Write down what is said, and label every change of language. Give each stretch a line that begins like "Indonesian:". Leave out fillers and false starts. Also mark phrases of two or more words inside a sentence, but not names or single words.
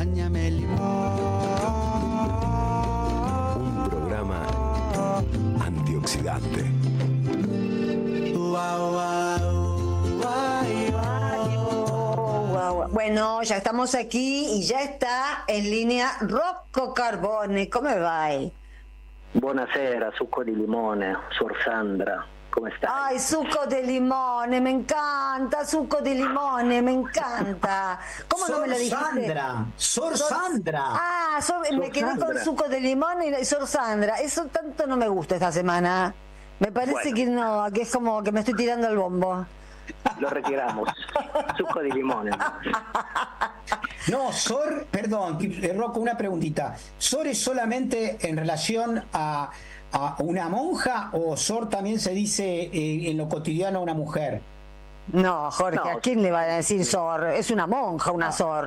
Spanish: Un programa antioxidante. Bueno, ya estamos aquí y ya está en línea Rocco Carbone. ¿Cómo va?
Italian: Buonasera, succo di limone, Sor Sandra, come stai?
Spanish: Ay,
Italian: succo de limone,
Spanish: me encanta,
Italian: succo de limone,
Spanish: me encanta. ¿Cómo no me lo dijiste? Sandra, Sor Sandra. Ah, me quedé Sandra. con
Italian: succo de limón
Spanish: y Sor Sandra. Eso tanto no me gusta esta semana. Me parece que no, que es como que me estoy tirando el bombo. Lo retiramos.
Italian: Succo di limone.
Spanish: No, Sor, perdón, Rocco, una preguntita. ¿Sor es solamente en relación a una monja o Sor también se dice en lo cotidiano a una mujer? No, Jorge, No. ¿a quién le va a decir Sor? Es una monja, una Sor.